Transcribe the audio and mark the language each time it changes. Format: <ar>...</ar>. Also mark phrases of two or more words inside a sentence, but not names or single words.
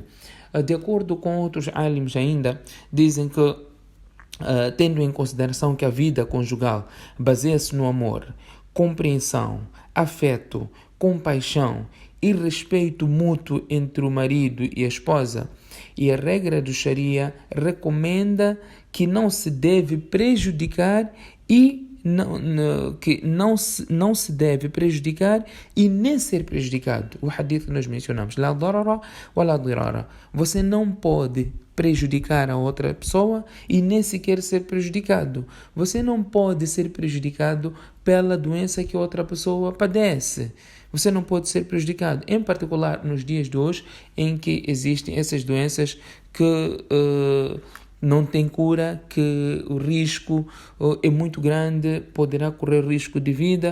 <pt>De acordo com outros alims ainda, dizem que, tendo em consideração que a vida conjugal baseia-se no amor, compreensão, afeto, compaixão e respeito mútuo entre o marido e a esposa, e a regra do Sharia recomenda que não se deve prejudicar que não se deve prejudicar e nem ser prejudicado. O hadith que nós mencionamos,</pt> <ar>la darara wa la dirara.</ar> <pt>Você não pode prejudicar a outra pessoa e nem sequer ser prejudicado. Você não pode ser prejudicado pela doença que outra pessoa padece. Você não pode ser prejudicado, em particular nos dias de hoje, em que existem essas doenças que não tem cura, que o risco é muito grande, poderá correr risco de vida.</pt>